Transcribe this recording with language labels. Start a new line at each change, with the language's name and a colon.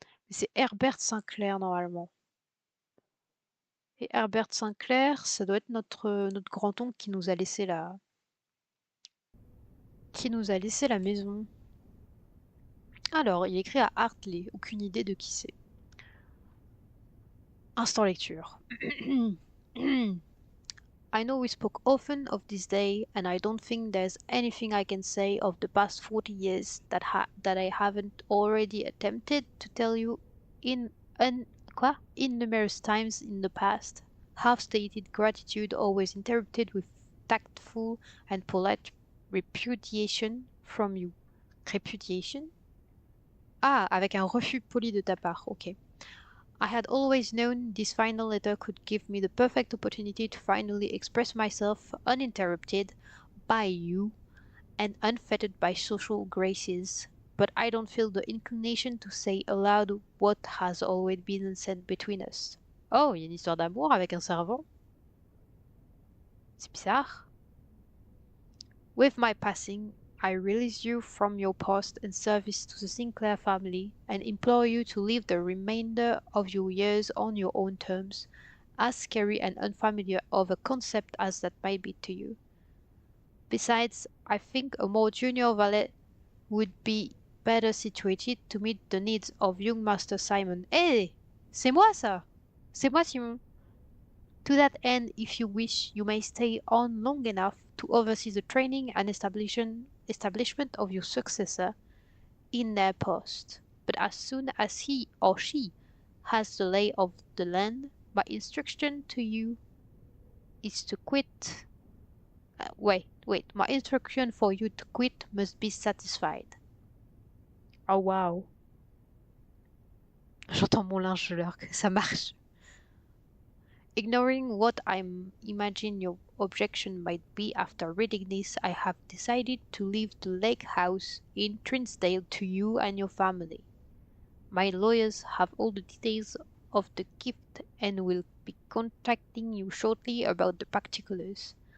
French: C'est Herbert Sinclair normalement. Et Herbert Sinclair, ça doit être notre grand-oncle qui nous a laissé la maison. Alors, il est écrit à Hartley, aucune idée de qui c'est. Instant lecture.
English: I know we spoke often of this day, and I don't think there's anything I can say of the past 40 years that I haven't already attempted to tell you in in numerous times in the past. Half-stated gratitude always interrupted with tactful and polite repudiation from you. Repudiation?
French: Ah, avec un refus poli de ta part, ok.
English: I had always known this final letter could give me the perfect opportunity to finally express myself uninterrupted by you and unfettered by social graces, but I don't feel the inclination to say aloud what has always been said between us.
French: Oh, il y a une histoire d'amour avec un servant. C'est bizarre.
English: With my passing, I release you from your post and service to the Sinclair family and implore you to live the remainder of your years on your own terms, as scary and unfamiliar of a concept as that might be to you. Besides, I think a more junior valet would be better situated to meet the needs of young Master Simon.
French: Eh! C'est moi ça! C'est moi Simon!
English: To that end, if you wish, you may stay on long enough to oversee the training and establishment of your successor in their post. But as soon as he or she has the lay of the land, my instruction to you is to quit. Wait, my instruction for you to quit must be satisfied. Oh wow.
French: J'entends mon linge que ça marche.
English: Ignoring what I imagine your objection might be after reading this, I have decided to leave the lake house in Trinsdale to you and your family. My lawyers have all the details of the gift and will be contacting you shortly about the particulars.